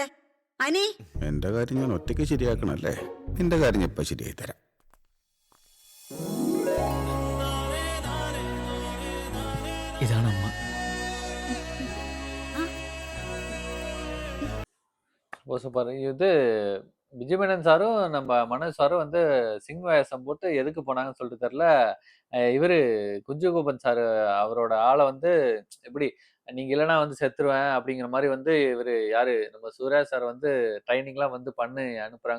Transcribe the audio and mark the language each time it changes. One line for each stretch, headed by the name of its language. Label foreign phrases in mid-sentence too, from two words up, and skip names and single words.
Malayalam: അനി, എന്റെ കാര്യം ഞാൻ ഒറ്റയ്ക്ക് ശരിയാക്കണല്ലേ? നിന്റെ കാര്യം ഞാൻ ഇപ്പൊ ശരിയായി തരാം. ഇതാണ് അമ്മ.
Tamil: ஓ! சூப்பர். இது விஜய் மேனன் சாரும், நம்ம மனோஜ் சாரும் வந்து சிங் வேஷம் போட்டு எதுக்கு போனாங்கன்னு சொல்லிட்டு தெரியல. இவரு குஞ்சு கோபன் சாரு அவரோட ஆள வந்து எப்படி நீங்க இல்லன்னா வந்து செத்துருவேன் அப்படிங்கிற மாரி வந்து இவரு யாரு நம்ம சூர்யா சார் வந்து ட்ரெய்னிங்லாம் வந்து பண்ணி அனுப்புறாங்க.